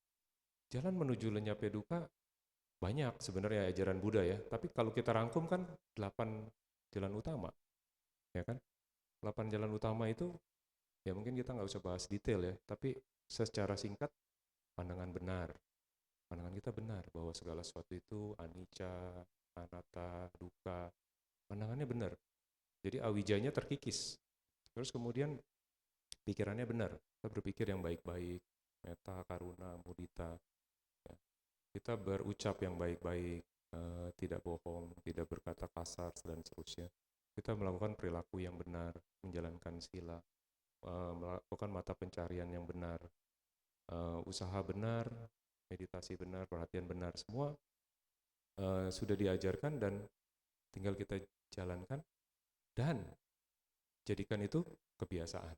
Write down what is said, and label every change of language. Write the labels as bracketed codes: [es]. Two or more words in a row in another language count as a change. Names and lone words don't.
[id] Jalan menuju lenyapnya duka banyak sebenarnya ajaran Buddha ya, tapi kalau kita rangkum kan 8 jalan utama, ya kan? 8 jalan utama itu, ya mungkin kita nggak usah bahas detail ya, tapi secara singkat, pandangan benar. Pandangan kita benar bahwa segala sesuatu itu [pi] anicca, anatta, dukkha. [id] Pandangannya benar. Jadi awijanya terkikis. Terus kemudian pikirannya benar. Kita berpikir yang baik-baik, [pi] metta, karuna, mudita. [id] Ya. Kita berucap yang baik-baik, tidak bohong, tidak berkata kasar, dan seterusnya. Kita melakukan perilaku yang benar, menjalankan sila, melakukan mata pencarian yang benar, usaha benar, meditasi benar, perhatian benar, semua sudah diajarkan dan tinggal kita jalankan dan jadikan itu kebiasaan.